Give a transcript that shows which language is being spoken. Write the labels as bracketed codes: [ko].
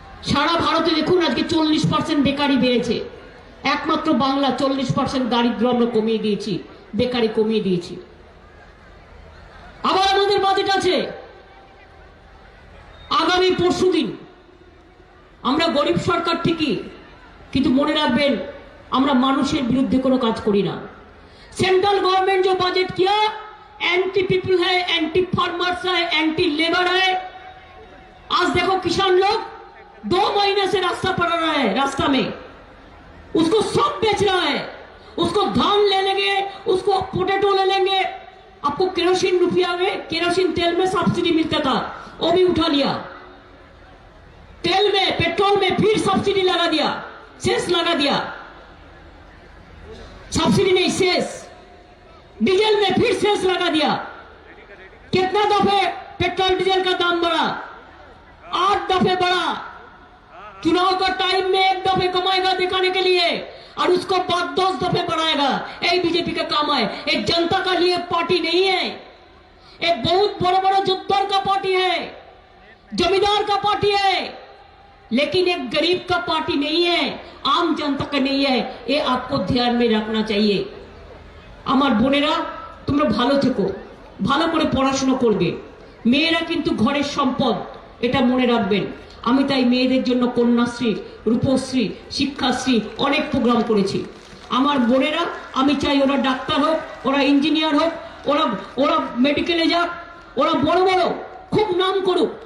[bn] সারা ভারতে দেখুন আজকে 40% বেকারি বেড়েছে, একমাত্র বাংলা 40% দারিদ্র আমরা কমিয়ে দিয়েছি, বেকারি কমিয়ে দিয়েছি। আবার আমাদের বাজেট আছে আগামী পরশুদিন। আমরা গরিব সরকার ঠিকই, কিন্তু মনে রাখবেন আমরা মানুষের বিরুদ্ধে কোনো কাজ করি না। [hi] सेंट्रल गवर्नमेंट जो बजट किया एंटी पीपल है, एंटी फार्मर्स है, एंटी लेबर है। आज देखो किसान लोग 2 महीने से रास्ता पड़ रहा है, रास्ता में उसको सब बेच रहा है। उसको धान ले लेंगे, उसको पोटैटो ले लेंगे। आपको केरोसिन रुपया में, केरोसिन तेल में सब्सिडी मिलता था, वो भी उठा लिया। तेल में, पेट्रोल में फिर सब्सिडी लगा दिया, सेस लगा दिया। सब्सिडी नहीं, सेस। डीजल में फिर सेस लगा दिया। कितना दफे पेट्रोल डीजल का दाम बढ़ा? 8 दफे बढ़ा। चुनाव का टाइम में 1 दफे कमाएगा दिखाने के लिए, और उसको बाद 10 दफे बढ़ाएगा। यही बीजेपी का काम है। एक जनता का लिए पार्टी नहीं है, एक बहुत बड़ा बड़ा जुद्दर का पार्टी है, जमींदार का पार्टी है, लेकिन एक गरीब का पार्टी नहीं है, आम जनता का नहीं है। ये आपको ध्यान में रखना चाहिए। [bn] আমার বোনেরা তোমরা ভালো থেকো, ভালো করে পড়াশোনা করবে। মেয়েরা কিন্তু ঘরের সম্পদ, এটা মনে রাখবেন। আমি তাই মেয়েদের জন্য কন্যাশ্রী, রূপশ্রী, শিক্ষাশ্রী অনেক প্রোগ্রাম করেছি। আমার বোনেরা, আমি চাই ওরা ডাক্তার হোক, ওরা ইঞ্জিনিয়ার হোক, ওরা ওরা মেডিকেলে যাক, ওরা বড় বড় খুব নাম করুক।